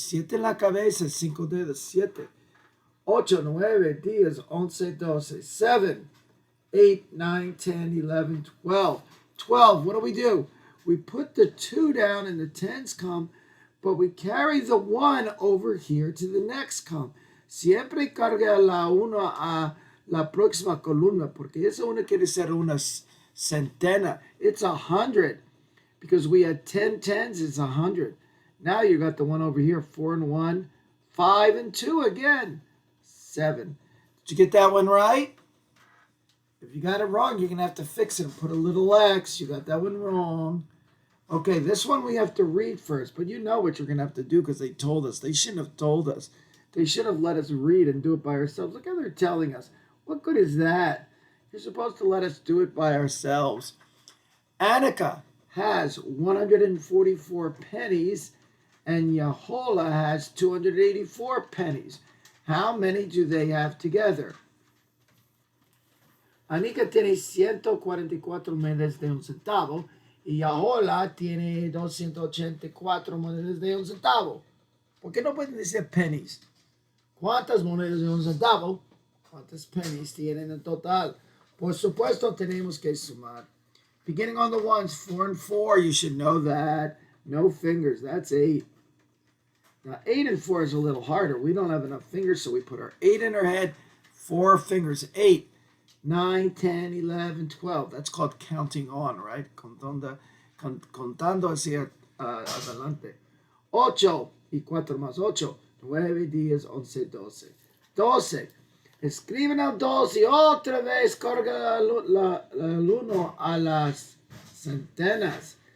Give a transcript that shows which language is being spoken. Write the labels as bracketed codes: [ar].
[es] 7 en la cabeza, 5 dedos. 7. 8, 9, 10, 11, 12. [en] 7, 8, 9, 10, 11, 12. 12, what do? We put the 2 down and the 10s come, but we carry the 1 over here to the next column. [es] Siempre carga la 1 a la próxima columna, porque esa una quiere ser una centena. [en] It's 100, because we had 10 tens, it's 100. Now you got the 1 over here, 4 and 1, 5 and 2 again, 7. Did you get that one right? If you got it wrong, you're going to have to fix it and put a little X. You got that one wrong. Okay, this one we have to read first, but you know what you're going to have to do because they told us. They shouldn't have told us. They should have let us read and do it by ourselves. Look how they're telling us. What good is that? You're supposed to let us do it by ourselves. Annika has 144 pennies, and Yahola has 284 pennies. How many do they have together? [es] Anika tiene 144 monedas de un centavo y Yahola tiene 284 monedas de un centavo. ¿Por qué no pueden decir pennies? ¿Cuántas monedas de un centavo? ¿Cuántas pennies tienen en total? Por supuesto, tenemos que sumar. [en] Beginning on the ones, 4 and 4, you should know that. No fingers, that's 8. Now, 8 and 4 is a little harder. We don't have enough fingers, so we put our 8 in our head, 4 fingers, 8. 9, 10, 11, 12. That's called counting on, right? [es] Contando hacia adelante. 8 y 4 más 8. 9, 10, 11, 12. 12. Escriben el 12 y otra vez carga el 1 a las centenas.